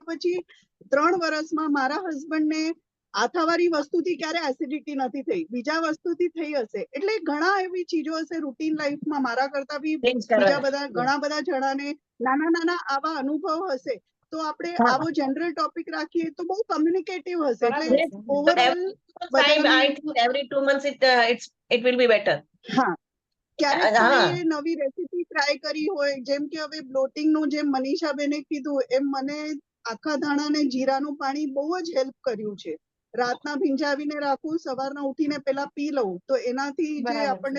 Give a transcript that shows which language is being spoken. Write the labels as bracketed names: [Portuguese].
[Gujarati] પછી 3 વર્ષમાં મારા હસબન્ડને આથાવાળી વસ્તુથી ક્યારે એસિડિટી નથી થઈ, બીજા વસ્તુથી થઈ હશે. એટલે ઘણા એવી ચીજો હશે રૂટીન લાઈફમાં મારા કરતા બી બીજા બધા ઘણા બધા જણાને નાના આવા અનુભવ હશે. તો આપણે આવો જનરલ ટોપિક રાખીએ તો બહુ કમ્યુનિકેટિવ હશે. એટલે overall [English] every 2 months it will be better. [Gujarati] હા, ક્યારેક કોઈ નવી રેસીપી ટ્રાય કરી હોય, જેમ કે હવે બ્લોટિંગ નું જેમ મનીષાબેને કીધું એમ મને આખા ધાણા ને જીરાનું પાણી બહુ જ હેલ્પ કર્યું છે. રાતના ભીંજાવીને રાખું, સવારના ઉઠીને પેલા પી લઉં, તો એનાથી જે બરાબર આપણને